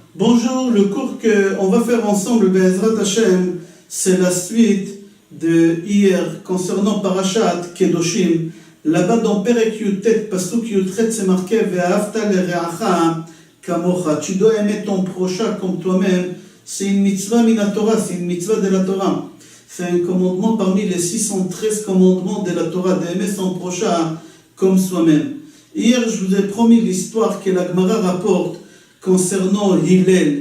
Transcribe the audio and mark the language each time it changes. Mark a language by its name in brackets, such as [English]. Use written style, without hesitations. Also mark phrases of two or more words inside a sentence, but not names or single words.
[French] Bonjour, le cours qu'on va faire ensemble, [Hebrew] בעזרת השם, [French] c'est la suite de hier concernant [Hebrew] פרשת קדושים. [French] Là-bas dans [Hebrew] פרק י״ט, פסוק י״ח, [French] c'est marqué [Hebrew] ואהבת לרעך כמוך. [French] Tu dois aimer ton prochain comme toi-même. C'est une [Hebrew] מצוה מן התורה, [French] c'est une mitzvah de la Torah. C'est un commandement parmi les 613 commandements de la Torah, d'aimer son prochain comme soi-même. Hier, je vous ai promis l'histoire que la Gemara rapporte concernant Hillel.